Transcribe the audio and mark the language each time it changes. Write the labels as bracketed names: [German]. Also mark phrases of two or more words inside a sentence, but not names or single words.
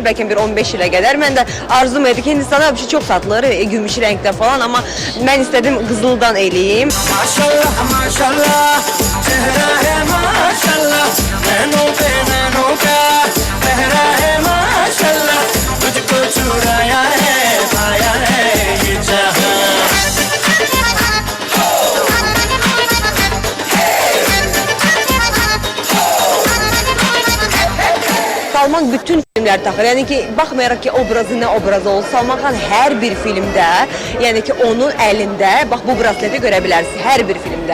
[Azerbaijani] Bəlkə bir 15 ilə qədər. Mən də arzum idi ki, Hindistanda bir şey çox satılır, gümüş rəngdə falan, amma mən istədim qızıldan eləyim. [Hindi] माशाअल्लाह, माशाअल्लाह, चेहरा माशाअल्लाह, मेने पेहरा माशाअल्लाह, तुझको चुराया है, पाया है ये जहां. [Azerbaijani] Salman bütün filmlər taxır. Yəni ki, baxmayaraq ki, obrazı nə obrazı olsun, Salman xan hər bir filmdə, yəni ki, onun əlində bax bu brasleti görə bilərsiniz hər bir filmdə.